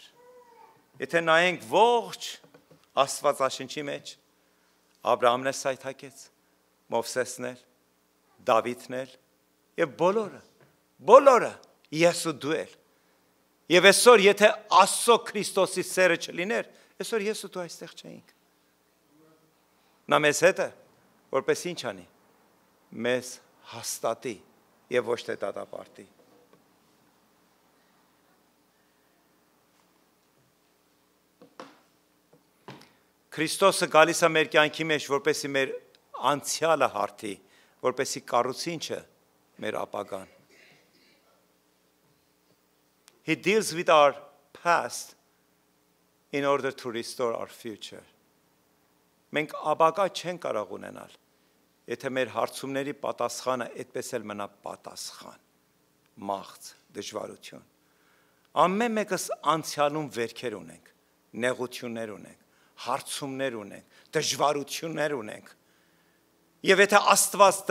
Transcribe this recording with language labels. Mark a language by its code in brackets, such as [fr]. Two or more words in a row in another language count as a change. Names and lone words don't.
[hy] Եթե նայենք ողջ Աստվածաշնչի մեջ, Աբրահամն է սայթաքեց, Մովսեսն էլ, Դավիթն էլ, և բոլորը, ես ու դու էլ։ Եվ այսօր, եթե Աստծո Քրիստոսի սերը չլիներ, այսօր ես ու դու այստեղ չէինք։ Նա մեզ հետ է, որպես ինչ անի, մեզ հաստատի և ոչ թե դատապարտի։ Քրիստոսը գալիս է մեր կյանքի մեջ, որպեսզի մեր անցյալը հարթի, որպեսզի կառուցինչը մեր ապագան։ [en] He deals with our past in order to restore our future. [hy] Մենք ապագա չեն կարող ունենալ, եթե մեր հարցումների պատասխանը այդպես էլ մնա պատասխան, մաղձ, դժվարություն։ Ամեն մեկս անցյալում վերքեր ունենք, նեղություններ ունենք, հարցումներ ունենք, դժվարություններ ունենք։ Եվ եթե Աստված դրանք